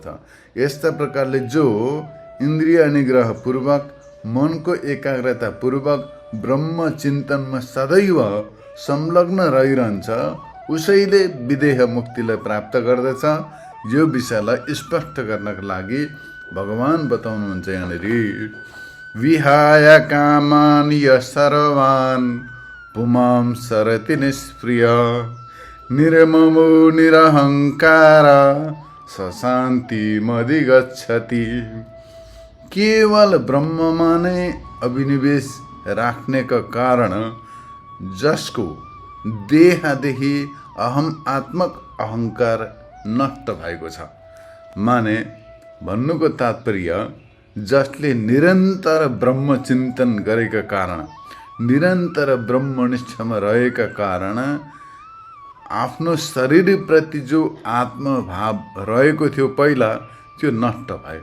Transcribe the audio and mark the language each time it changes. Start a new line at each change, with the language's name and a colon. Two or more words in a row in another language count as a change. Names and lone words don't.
Nepali: यस्ता प्रकारले जो इन्द्रिय निग्रह पूर्वक, मनको एकाग्रता पूर्वक ब्रह्म चिन्तनमा सदैव संलग्न रहिरहन्छ, उसैले विदेह मुक्तिलाई प्राप्त गर्दछ। यो विषयलाई स्पष्ट गर्नका लागि भगवान बताउनुहुन्छ यहाँनिर,
Sanskrit: विहाय कामान सर्वान् पुमां सरति निष्प्रिय निर्ममो निरहङ्कार सशान्तिमधिगच्छति।
Nepali: केवल ब्रह्ममा नै अभिनिवेश राख्नेका कारण जसको देहदेखि अहमात्मक अहङ्कार नष्ट भएको छ, माने भन्नुको तात्पर्य जसले निरन्तर ब्रह्म चिन्तन गरेका कारण, निरन्तर ब्रह्मनिष्ठमा रहेका कारण आफ्नो शरीरप्रति जो आत्मभाव रहेको थियो पहिला, त्यो नष्ट भयो।